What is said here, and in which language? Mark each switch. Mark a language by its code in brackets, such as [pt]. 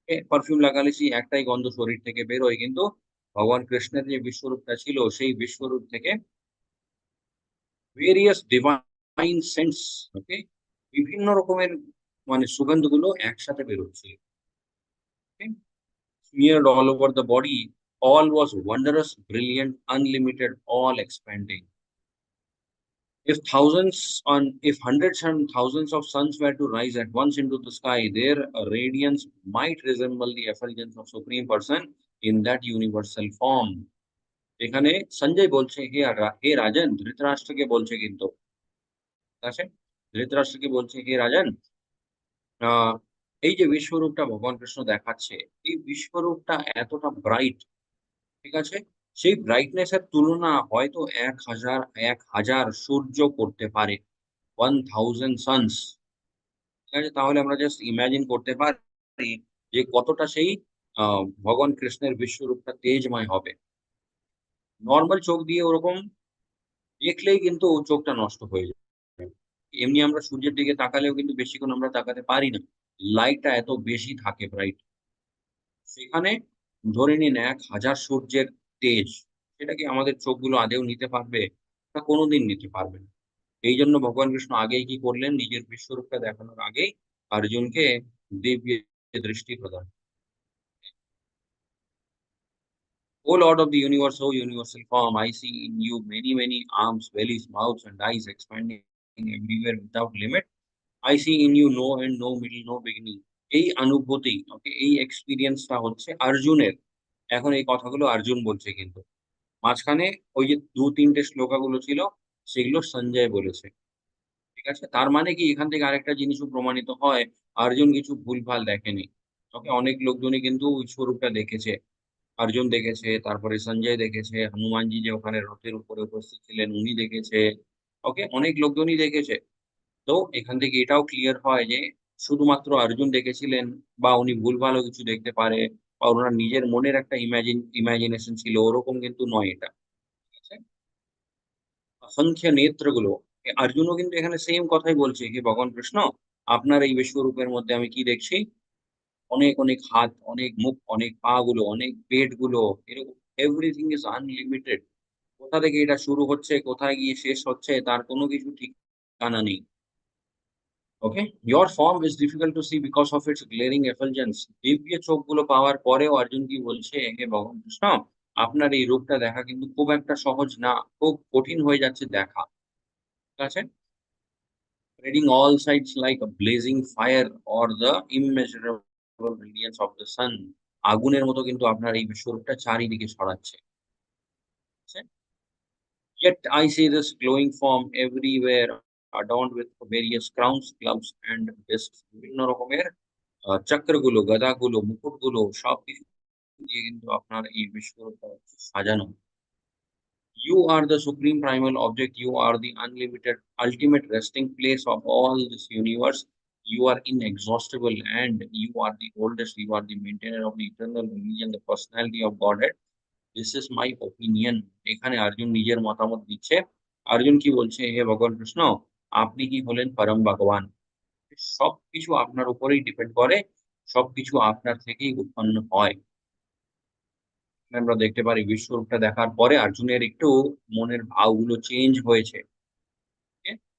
[bn] Perfume লাগালে সেই একটাই গন্ধ শরীর থেকে বেরোয়, কিন্তু ভগবান কৃষ্ণের যে বিশ্বরূপটা ছিল সেই বিশ্বরূপ থেকে [en] various divine saints, [bn] ওকে, বিভিন্ন রকমের মানে সুগন্ধগুলো একসাথে বেরোচ্ছে। [en] Okay? Smeared all over the body, all was wondrous, brilliant, unlimited, all expanding. If hundreds and thousands of suns were to rise at once into the sky, their radiance might resemble the effulgence of Supreme Person in that universal form. [bn] এখানে সঞ্জয় বলছে, হে রাজন, ধৃতরাষ্ট্রকে বলছে কিন্তু, ঠিক আছে? ধৃতরাষ্ট্রকে বলছে, হে রাজন, আহ এই যে বিশ্বরূপটা ভগবান কৃষ্ণ দেখাচ্ছে, এই বিশ্বরূপটা এতটা ব্রাইট, ঠিক আছে? সেই ব্রাইটনেস এর তুলনা হয়তো ১,০০০ সূর্য করতে পারে। [en] 1000 suns, [bn] ঠিক আছে? তাহলে আমরা জাস্ট ইমাজিন করতে পারি যে কতটা সেই আ ভগবান কৃষ্ণের বিশ্বরূপটা তেজময় হবে। নরমাল চোখ দিয়ে ওরকম দেখলেই কিন্তু চোখটা নষ্ট হয়ে যায়। এমনি আমরা সূর্যের দিকে তাকালেও কিন্তু বেশিক্ষণ আমরা তাকাতে পারি না। লাইটটা এত বেশি থাকে ব্রাইট। সেখানে ধরে নিন ১,০০০ সূর্যের তেজ, সেটা কি আমাদের চোখগুলো আদৌ নিতে পারবে? না, কোনদিন নিতে পারবে না। এইজন্য ভগবান কৃষ্ণ আগেই কি করলেন? নিজের বিশ্বরূপটা দেখানোর আগেই অর্জুনকে দিব্য দৃষ্টি প্রদান। [en] "O Lord of the universe, O universal form, I see in you many, many arms, bellies, mouths and eyes expanding everywhere without limit. I see in you no end, no middle, no beginning." [bn] এই অনুভূতি, ওকে, এই এক্সপেরিয়েন্সটা হচ্ছে অর্জুনের। এখন এই কথাগুলো অর্জুন বলছে কিন্তু। মাঝখানে ওই যে ২-৩ টে শ্লোকাগুলো ছিল, সেগুলো সঞ্জয় বলেছে। ঠিক আছে? তার মানে কি এখান থেকে আরেকটা জিনিসও প্রমাণিত হয়, অর্জুন কিছু ভুলভাল দেখেনি। ওকে? অনেক লোকজনই কিন্তু ওই স্বরূপটা দেখেছে। অর্জুন দেখেছে, তারপরে সঞ্জয় দেখেছে, হনুমানজি যে ওখানে রথের উপরে উপস্থিত ছিলেন উনি দেখেছে। ওকে? অনেক লোকজনই দেখেছে। তো এখান থেকে এটাও ক্লিয়ার হয় যে শুধুমাত্র অর্জুন দেখেছিলেন বা উনি ভুলভালও কিছু দেখতে পারে বা উনার নিজের মনের একটা ইমাজিনেশন ছিল, ওরকম কিন্তু নয় এটা। ঠিক আছে? অসংখ্য নেত্রগুলো, অর্জুনও কিন্তু এখানে সেম কথাই বলছে, "হে ভগবান কৃষ্ণ, আপনার এই বিশ্বরূপের মধ্যে আমি কি দেখছি? অনেক, অনেক হাত, অনেক মুখ, অনেক পা গুলো, অনেক পেট গুলো, এরকম [en] Everything is unlimited." [bn] কোথা থেকে এটা শুরু হচ্ছে, কোথায় গিয়ে শেষ হচ্ছে তার কোনো কিছু ঠিকানা নেই। ওকে? [en] "Your form is difficult to see because of its glaring effulgence." [bn] দিব্য চোখগুলো পাওয়ার পরেও অর্জুন কি বলছে, "হে ভগবান কৃষ্ণ, আপনার এই রূপটা দেখা কিন্তু খুব একটা সহজ না, খুব কঠিন হয়ে যাচ্ছে দেখা।" ঠিক আছে? [en] "Spreading all sides like a blazing fire or the immeasurable radiance of the sun." [bn] আগুনের মতো কিন্তু আপনার এই বিশ্বরূপটা চারিদিকে ছড়াচ্ছে। ঠিক আছে? [en] "Yet I see this glowing form everywhere, adorned with various crowns, clubs and discs." [bn] বিভিন্ন রকমের চক্রগুলো, গদাগুলো, মুকুটগুলো সবকিছু দিয়ে কিন্তু আপনার এই বিশ্বরূপটা হচ্ছে সাজানো। [en] "You are the supreme primal object. You are the unlimited, ultimate resting place of all this universe. You are inexhaustible and you are the oldest. You are the maintainer of the eternal religion, the personality of Godhead. This is my opinion." [bn] এখানে অর্জুন নিজের মতামত দিচ্ছে। অর্জুন কি বলছে? হে ভগবান কৃষ্ণ, আপনি কি হলেন পরম ভগবান। সবকিছু আপনার উপরেই ডিপেন্ড করে। সবকিছু আপনার থেকেই উৎপন্ন হয়। আমরা দেখতে পারি বিশ্বরূপটা দেখার পরে অর্জুনের একটু মনের ভাবগুলো চেঞ্জ হয়েছে। ওকে?